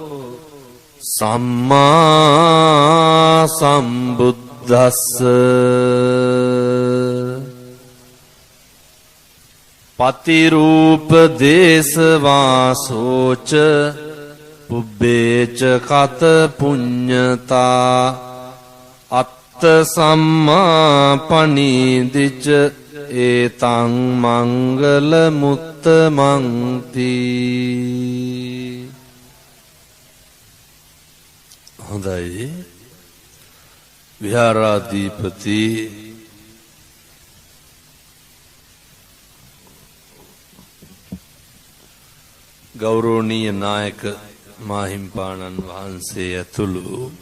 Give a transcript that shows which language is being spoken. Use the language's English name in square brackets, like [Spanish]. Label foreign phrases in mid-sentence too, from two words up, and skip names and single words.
[Pali] සම්මා සම්බුද්දස්ස පතිරූප දේශවාසෝච පුබ්බේච කත පුඤ්ඤතා අත්ත සම්මා පනීදිච ඒතං මංගල මුත්තමන්ති. [Sinhala] හොඳයි. විහාරාධිපති ගෞරවනීය නායක මාහිම්පාණන් වහන්සේ ඇතුළු